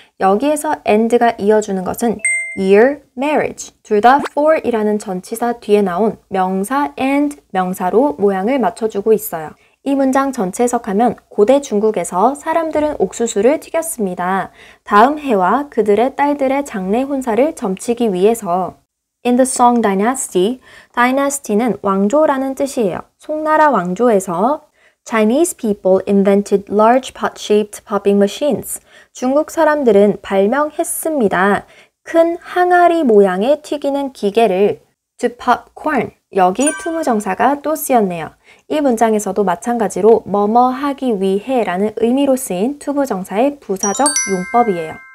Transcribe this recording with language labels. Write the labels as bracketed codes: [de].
[ko] 여기에서 and가 이어주는 것은 year, marriage, 둘 다 for이라는 전치사 뒤에 나온 명사 and 명사로 모양을 맞춰주고 있어요. 이 문장 전체 해석하면 고대 중국에서 사람들은 옥수수를 튀겼습니다. 다음 해와 그들의 딸들의 장래 혼사를 점치기 위해서. In the Song Dynasty, dynasty 는 왕조라는 뜻이에요. [en] 송나라 왕조에서 Chinese people invented large pot-shaped popping machines. [ko] 중국 사람들은 발명했습니다. 큰 항아리 모양의 튀기는 기계를 to pop corn. 여기 투부정사가 또 쓰였네요. 이 문장에서도 마찬가지로 뭐뭐 하기 위해 라는 의미로 쓰인 투부정사의 부사적 용법이에요.